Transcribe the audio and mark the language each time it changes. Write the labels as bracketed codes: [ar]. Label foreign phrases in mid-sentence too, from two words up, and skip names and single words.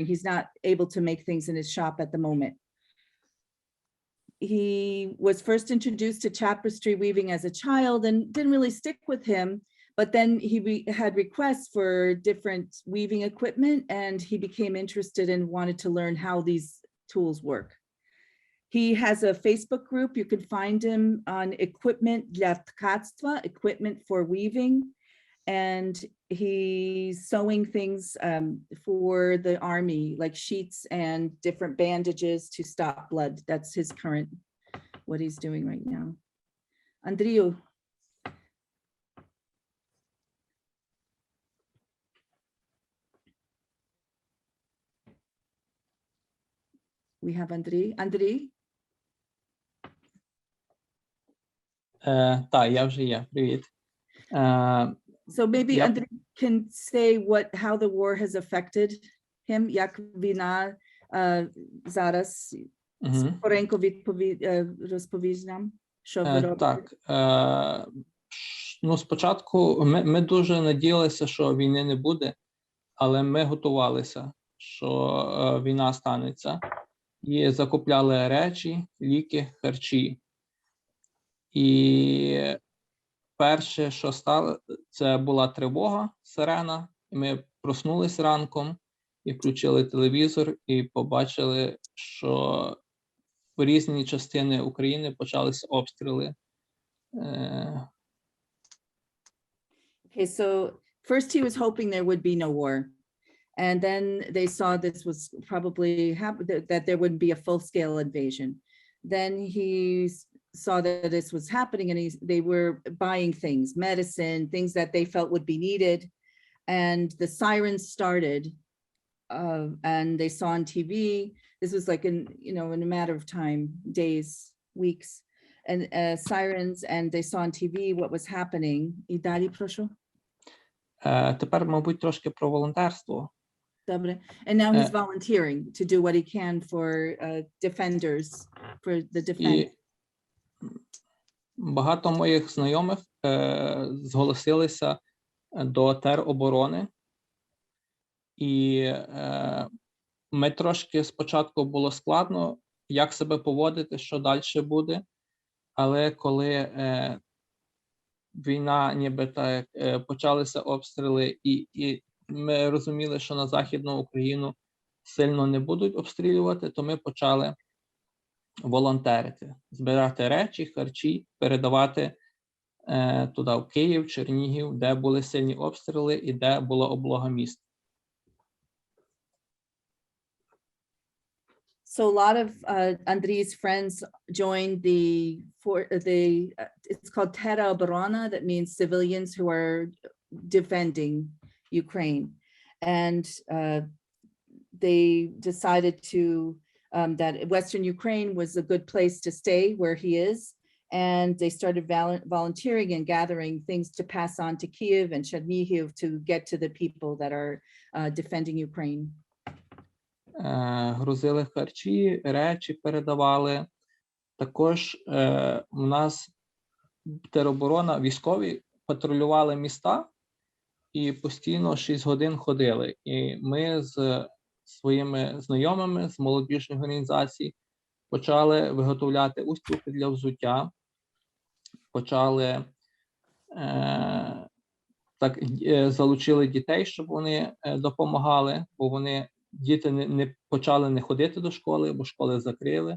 [en] He's not able to make things in his shop at the moment. He was first introduced to tapestry weaving as a child and didn't really stick with him. But then he had requests for different weaving equipment, and he became interested and wanted to learn how these tools work. He has a Facebook group. You can find him on Equipment [uk] для ткацтва, [en] equipment for weaving. And he's sewing things for the army, like sheets and different bandages to stop blood. That's his current, what he's doing right now. Andriy. We have Andriy. Andriy? [uk] Так, я вже є. Привіт. [en] So maybe Yep. Andriy can say how the war has affected him, [uk] як війна зараз. Скоренько розповість нам, що ви робите. Так, ну спочатку ми дуже надіялися, що війни не буде, але ми готувалися, що війна станеться. І закупляли речі, ліки, харчі. І перше, що стало, це була тривога, сирена. І ми проснулись ранком і включили телевізор, і побачили, що в різні частини України почалися обстріли. [en] Okay, so first he was hoping there would be no war. And then they saw this was probably that there wouldn't be a full-scale invasion. Then he saw that this was happening, and they were buying things, medicine, things that they felt would be needed. And the sirens started, and they saw on TV. This was like in a matter of time, days, weeks, and sirens, and they saw on TV what was happening. [uk] І далі, прошу. Тепер, мабуть, трошки про волонтерство. Добре. [en] And now he's volunteering to do what he can for defenders, for the defense. [uk] Багато моїх знайомих зголосилися до тероборони. І ми трошки спочатку було складно, як себе поводити, що далі буде. Але коли війна, ніби так, почалися обстріли, і ми розуміли, що на Західну Україну сильно не будуть обстрілювати, то ми почали волонтерити, збирати речі, харчі, передавати туди, в Київ, Чернігів, де були сильні обстріли і де була облога міст. [en] So a lot of Andrii's friends joined it's called Terobrona, that means civilians who are defending Ukraine. And they decided that Western Ukraine was a good place to stay where he is. And they started volunteering and gathering things to pass on to Kyiv and Chernihiv to get to the people that are defending Ukraine. [uk] Грузили харчі, речі передавали. Також у нас тероборона, військові патрулювали міста і постійно 6 годин ходили. І ми з своїми знайомими з молодіжних організацій почали виготовляти устілки для взуття, почали залучили дітей, щоб вони допомагали, бо діти не почали не ходити до школи, бо школи закрили.